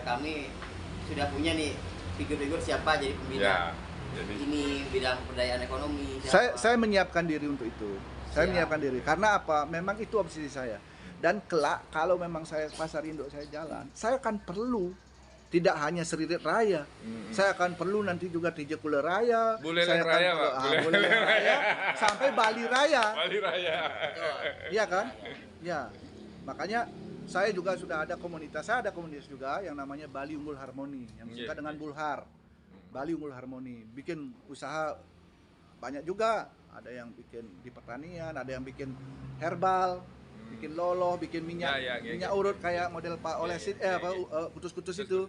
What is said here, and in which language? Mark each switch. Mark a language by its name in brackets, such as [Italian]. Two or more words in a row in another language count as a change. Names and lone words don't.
[Indonesian] kami sudah punya nih figur-figur siapa jadi pembina. Jadi ini bidang pemberdayaan ekonomi. Saya menyiapkan diri untuk itu. Saya menyiapkan diri karena apa? Memang itu obsesi saya. Dan kelak kalau memang saya pasar induk saya jalan, saya akan perlu tidak hanya Seririt Raya, saya akan perlu nanti juga Tijekule Raya, Buleleng Raya, Pak. Buleleng Raya, sampai Bali Raya. Bali Raya. Iya kan? Ya, makanya saya juga sudah ada komunitas, juga yang namanya Bali Unggul Harmoni, yang singkat dengan Bulhar. Bali Unggul Harmoni, bikin usaha banyak juga, ada yang bikin di pertanian, ada yang bikin herbal, bikin loloh, bikin minyak urut kayak model Pak Olesit, kutus-kutus itu.